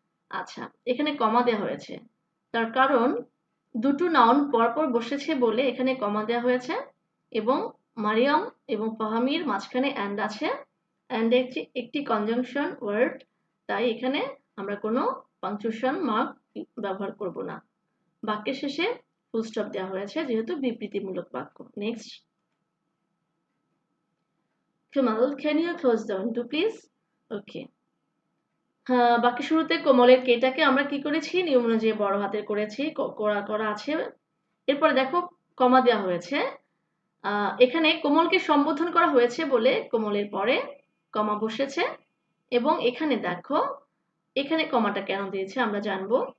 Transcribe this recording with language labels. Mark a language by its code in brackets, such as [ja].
[bn] আচ্ছা, এখানে কমা দেওয়া হয়েছে, তার কারণ দুটো নাউন পরপর বসেছে বলে এখানে কমা দেওয়া হয়েছে এবং মারিয়াম এবং ফাহামির মাঝখানে অ্যান্ড আছে। অ্যান্ড একটি কনজাংশন ওয়ার্ড, তাই এখানে আমরা কোনো পাংচুয়েশন মার্ক ব্যবহার করব না। বাক্যের শেষে ফুল স্টপ দেওয়া হয়েছে যেহেতু বিবৃতিমূলক বাক্য। [en] Next. Kamal, can you close the window please? Okay. [bn] বাক্যের শুরুতে কোমলের কেটাকে আমরা কি করেছি নিয়ম অনুযায়ী বড় হাতের করেছি, করা আছে। এরপরে দেখো কমা দেওয়া হয়েছে। এখানে কোমলকে সম্বোধন করা হয়েছে বলে কোমলের পরে কমা বসেছে এবং এখানে দেখো এখানে কমাটা কেন দিয়েছে আমরা জানবো।